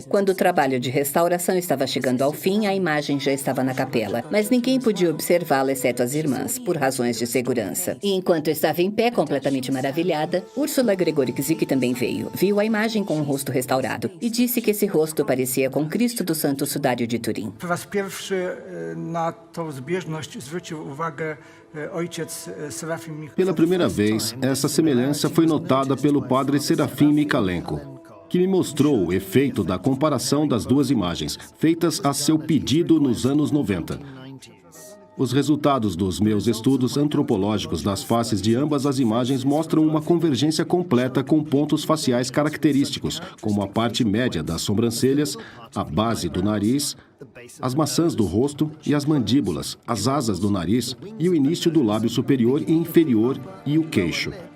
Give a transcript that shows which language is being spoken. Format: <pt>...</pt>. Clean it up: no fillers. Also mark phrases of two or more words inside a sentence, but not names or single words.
<pt>Quando o trabalho de restauração estava chegando ao fim, a imagem já estava na capela, mas ninguém podia observá-la exceto as irmãs, por razões de segurança. E enquanto eu estava em pé, completamente maravilhada, Úrsula Gregorczyk também veio. Viu a imagem com o rosto restaurado e disse que esse rosto parecia com Cristo do Santo Sudário de Turim.</pt> <pl>Po raz pierwszy na tą zbieżność zwrócił uwagę ojciec Serafim Michalenko.</pl> <pt>Pela primeira vez, essa semelhança foi notada pelo padre Serafim Michalenko, que me mostrou o efeito da comparação das duas imagens, feitas a seu pedido nos anos 90. Os resultados dos meus estudos antropológicos das faces de ambas as imagens mostram uma convergência completa com pontos faciais característicos, como a parte média das sobrancelhas, a base do nariz, as maçãs do rosto e as mandíbulas, as asas do nariz e o início do lábio superior e inferior e o queixo.</pt>